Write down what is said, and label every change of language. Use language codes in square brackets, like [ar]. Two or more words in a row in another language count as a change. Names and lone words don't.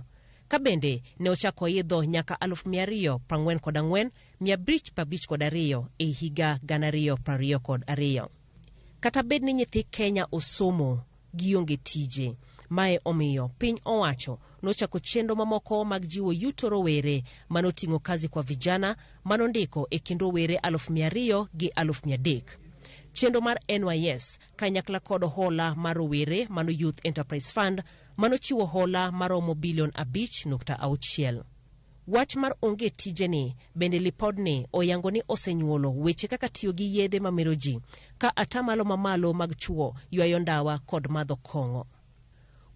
[luo] Ka bende ne ochako idho nyaka 244,552 e higa 2022. Kata bed ni nyithi Kenya osomo gionge tije, mae omiyo piny owacho nochako chenro mamoko mag jiwo yuto rowere manoting'o [sw] kazi kwa vijana [luo] manondiko e kind rowere 200,000 gi 300,000. Chenro mar NYS kanyakla kod hola mar rowere mano Youth Enterprise Fund manochiwo hola maromo $5.6 billion. Wach mar onge tijeni bende lipodni oyango ni osenyuolo weche kaka tiyo gi yedhe mamero ji, ka atamalo mamalo mag chuo ywayo ndawa kod madho kong'o.